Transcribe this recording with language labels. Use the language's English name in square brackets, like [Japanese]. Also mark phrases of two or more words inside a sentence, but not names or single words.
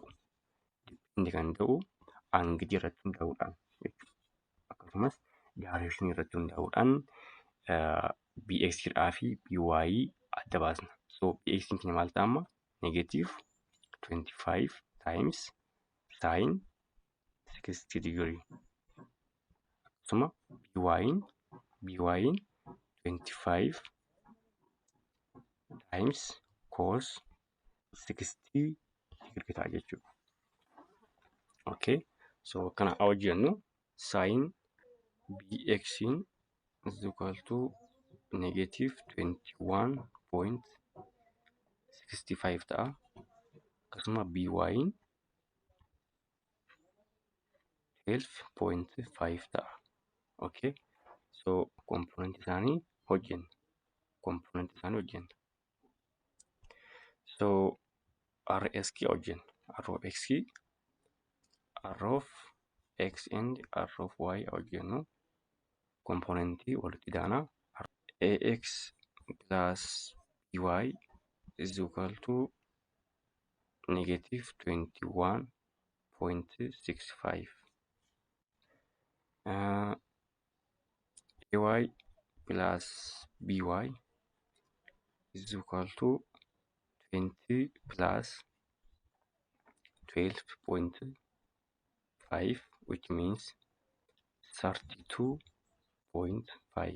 [Oromo] Inni kan ta'u angilii irratti hundaa'uudhaan jechuudha. Akkasumas direction irratti hundaa'uudhaan BX fi BY adda baasna. So BX keenya maal ta'a amma [English] negative 25 times sin 60 degree. [Oromo] Akkasuma BY [English] 25 times cos 60 degree [Oromo] ta'a jechuudha. [English] Okay, so [Oromo] kana hojjennu sin [English] BX is equal to negative 21.65 [Oromo] ta'a. Akkasuma by'n 12.5 ta'a. [English] Okay, so [Oromo] component isaanii hojjenna. So RSK hojjenna. [English] R of X, R of X and R of Y [Oromo] hojjennu componentii walitti daana [English] AX plus BY is equal to negative 21.65. AY plus BY is equal to 20 plus 12.5, which means 32.5.